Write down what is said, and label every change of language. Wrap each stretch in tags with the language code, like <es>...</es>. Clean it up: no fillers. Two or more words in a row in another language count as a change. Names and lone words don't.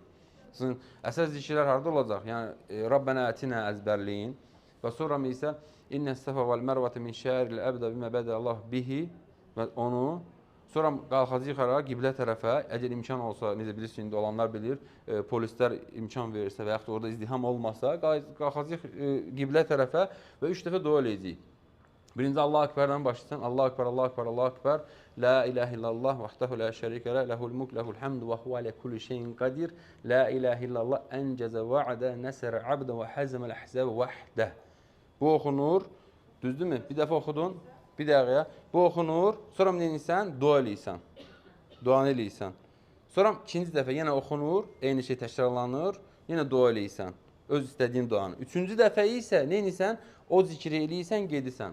<az>Sizin əsas zikirlər harda olacaq? Yəni</az> <ar>ربنا آتنا</ar> <az>əzbərləyin və sonra isə</az> <ar>إن الصفا والمروة من شعائر أبدأ بما بدأ الله به</ar> <az>və onu sonra qalxacaq yıxaraq qiblə tərəfə, əgər imkan olsa, necə bilirsiniz, indi olanlar bilir, polislər imkan verirsə və yaxud da orada izdiham olmasa, qalxacaq qiblə tərəfə və 3 dəfə dua eləyəcəyik. Birinci</az> <ar>الله أكبر'dən</ar> <az>başlayırsan.</az> <ar>الله أكبر، الله أكبر، الله أكبر. لا إله إلا الله وحده لا شريك له، له الملك، له الحمد وهو على كل شيء قدير. لا إله إلا الله أنجز وعده، نصر عبده وهزم الأحزاب وحده.</ar> <az>Bu oxunur. Düzdürmü? Bir dəfə oxudun. Bir dəqiqə. Bu oxunur. Sonra nə edirsən? Dua eləyirsən. Duanı eləyirsən. Sonra ikinci dəfə yenə oxunur. Eyni şey təkrarlanır. Yenə dua eləyirsən. Öz istədiyin duanı. Üçüncü dəfə isə nə edirsən? O zikri eləyirsən, gedirsən.</az>